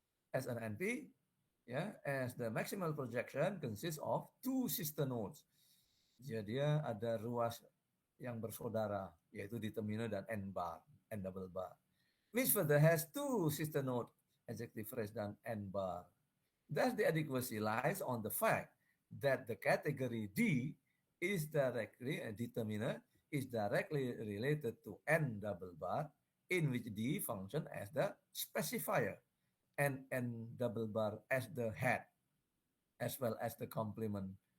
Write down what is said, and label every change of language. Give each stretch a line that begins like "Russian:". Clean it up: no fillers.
English: As an NP, as the maximal projection consists of 2 sister nodes.
Indonesian: Jadi ada ruas yang bersaudara, yaitu determiner dan N bar, N double bar.
English: Which further has 2 sister node, adjective phrase dan N bar. Thus the adequacy lies on the fact that the category D is directly a determiner is directly related to N double bar, in which D function as the specifier and N double bar as the head, as well as the complement.